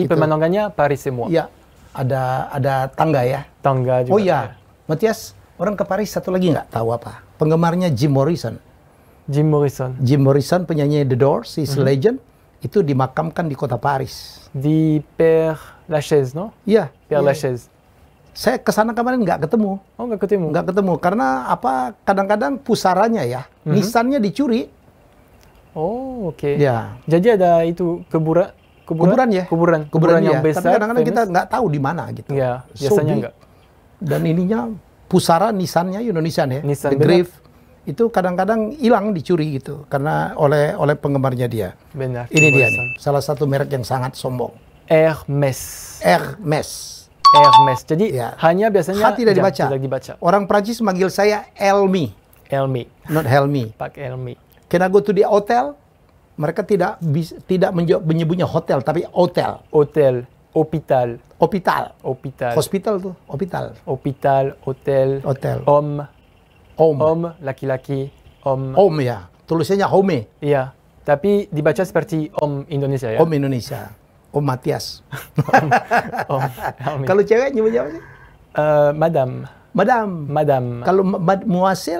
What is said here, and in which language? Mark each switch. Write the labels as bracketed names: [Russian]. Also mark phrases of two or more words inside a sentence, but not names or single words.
[Indonesian] Jadi gitu. pemandangannya Paris semua. Iya, ada tangga ya. Tangga juga. Oh iya, Matias, orang ke Paris satu lagi nggak tahu apa. Penggemarnya Jim Morrison. Jim Morrison. Jim Morrison, penyanyi The Doors, [English] his legend, [Indonesian] itu dimakamkan di kota Paris. Di Père Lachaise, no? Iya. Père iya. Lachaise. Saya ke sana kemarin nggak ketemu. Oh, nggak ketemu? Nggak ketemu, karena apa? Kadang-kadang pusaranya ya, nisannya dicuri. Oh, oke. Ya. Jadi ada itu kuburan ya. Kuburan yang ya. besar. Tapi kadang-kadang kita famous. nggak tahu di mana gitu. Ya, So biasanya big. nggak. Dan ininya pusara nisannya Indonesian ya. Nisan, [English] The Grave [Indonesian] itu kadang-kadang hilang, dicuri gitu karena oleh penggemarnya dia. Benar. Ini Jim dia Morrison. nih, salah satu merek yang sangat sombong. Hermes. Hermes. Jadi Ya. hanya biasanya tidak dibaca. tidak dibaca. Orang Prancis manggil saya Elmi, Elmi. not Helmi. Pak Elmi. [English] Can I go to the hotel? [Indonesian] Mereka tidak menyebutnya hotel, tapi hotel. Hotel. Hospital. Hospital tuh, hospital. Hospital. Hotel. Home. Om. Laki-laki. Home ya. Tulisannya home. Iya. Tapi dibaca seperti Om Indonesia ya. Om Indonesia. Om Matias. Om Elmi. Kalau cewek nyebutnya apa sih? Madame. Kalau muasil?